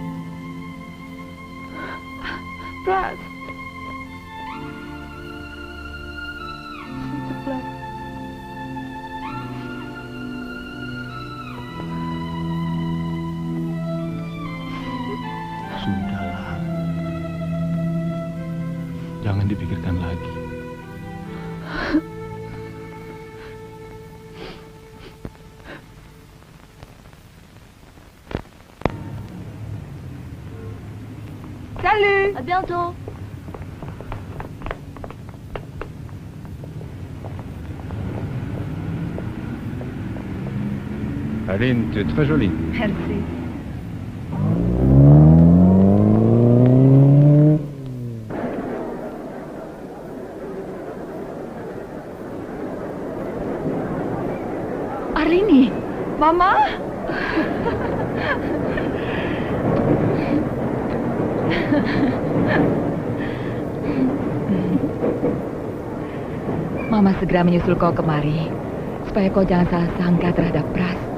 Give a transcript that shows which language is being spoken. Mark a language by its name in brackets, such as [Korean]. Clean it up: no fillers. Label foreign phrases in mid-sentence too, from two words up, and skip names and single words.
[Indonesian] Pras. Pras. Sudahlah. Jangan dipikirkan lagi. [French] Salut. À bientôt. Aline, tu es très jolie. Merci. [Indonesian] Arlini. Mama? Mama segera menyusul kau kemari, supaya kau jangan salah sangka terhadap Pras.